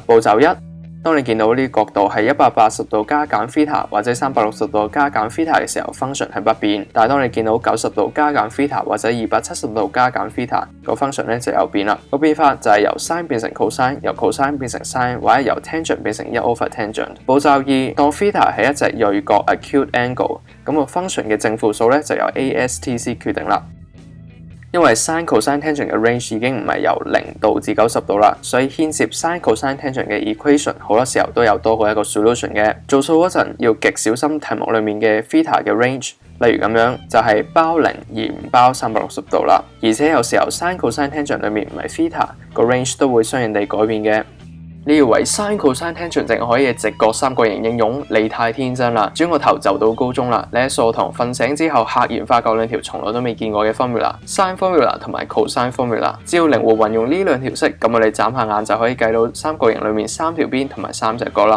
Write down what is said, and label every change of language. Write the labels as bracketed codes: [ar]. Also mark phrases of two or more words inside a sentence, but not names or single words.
[yue] 步驟1。當你見到呢個角度係180度加減 θ 或者360度加減 θ 嘅時候 function 係不變，但係當你見到90度加減 θ 或者270度加減 θ 個 function 咧就有變啦。個變化就係由 sin 變成 cosine， 由 cosine變成 sin， 或者由 tangent 變成1/tangent。步驟2，當 θ 係一隻銳角 [en] acute angle， [yue] 咁個 function 嘅正負數咧就由 ASTC 決定啦。因為 [en] sin、cosine、tangent [yue] 嘅 range 已經唔係由0度至90度啦，所以牽涉 [en] sin、cosine、tangent [yue] 嘅 equation 好多時候都有多過一個 solution 嘅。做數嗰陣要極小心題目裏面嘅 θ 嘅 range， 例如咁樣就係包0而唔包360度啦。而且有時候 [en] sin、cosine、tangent [yue] 裏面唔係 θ， 個 range 都會相應地改變嘅。你以為 [en] sin、cosine、tangent [yue] 淨可以直角三角形應用？你太天真啦！轉個頭就到高中啦，你喺數學堂瞓醒之後，赫然發覺兩條從來都未見過嘅 formula， [en] sin formula [yue] 同埋 [en] cosine formula。 [yue] 只要靈活運用呢兩條式，咁我哋眨下眼就可以計到三角形裏面3條邊同埋3隻角啦。